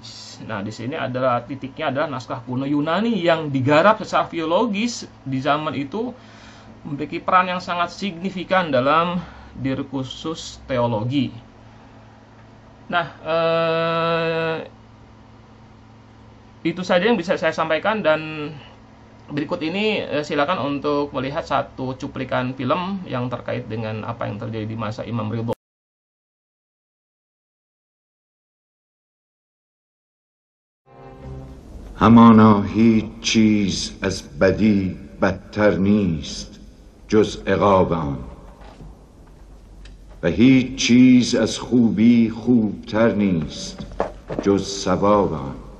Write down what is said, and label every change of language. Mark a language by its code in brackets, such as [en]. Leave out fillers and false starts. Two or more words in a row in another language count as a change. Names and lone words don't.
[id] Nah, di sini adalah titiknya adalah naskah kuno Yunani yang digarap secara filologis di zaman itu memiliki peran yang sangat signifikan dalam diskursus teologi. Nah, itu saja yang bisa saya sampaikan, dan berikut ini silakan untuk melihat satu cuplikan film yang terkait dengan apa yang terjadi di masa Imam Ridho. [fa] همانا هیچ چیز از بدی بدتر نیست جز عقاب آن و هیچ چیز از خوبی خوبتر نیست جز ثواب آن